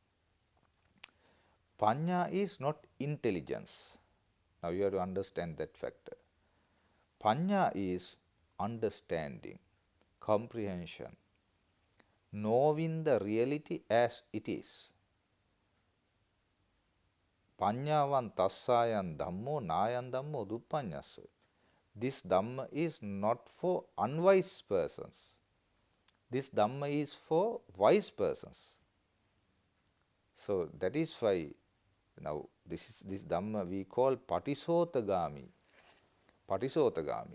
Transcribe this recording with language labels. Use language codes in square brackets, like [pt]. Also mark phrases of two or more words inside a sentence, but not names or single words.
[en] Panya is not intelligence. Now you have to understand that factor. Panya is understanding, comprehension, knowing the reality as it is. [pi] Panyavan tassayan dhammo nayan dhammo duppanyassa. [en] This Dhamma is not for unwise persons. This Dhamma is for wise persons. So that is why now this Dhamma we call Patisotagami. Patisotagami.